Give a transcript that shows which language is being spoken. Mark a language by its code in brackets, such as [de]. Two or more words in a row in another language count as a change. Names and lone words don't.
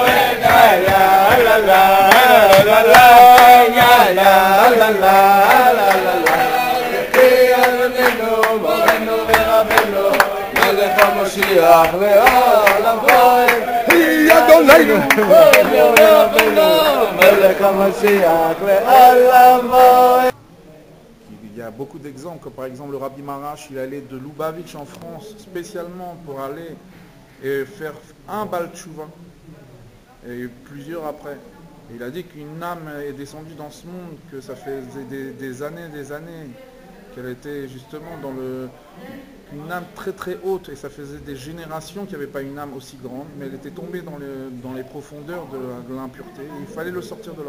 [he] יא לה לה לה לה יא לה לה לה לה יחי אדוננו, מורנו ורבנו, מלך המשיח לעולם בא. יא אדוננו, מורנו ורבנו, מלך המשיח לעולם בא. [fr] Il y a beaucoup d'exemples, comme par exemple le Rabbi Marash, il allait de Lubavitch en France spécialement pour aller et faire un [he] בעל תשובה [fr] et plusieurs après. Et il a dit qu'une âme est descendue dans ce monde, que ça faisait des années, qu'elle était justement dans une âme très très haute, et ça faisait des générations qu'il n'y avait pas une âme aussi grande, mais elle était tombée dans les profondeurs de l'impureté, et il fallait le sortir de là.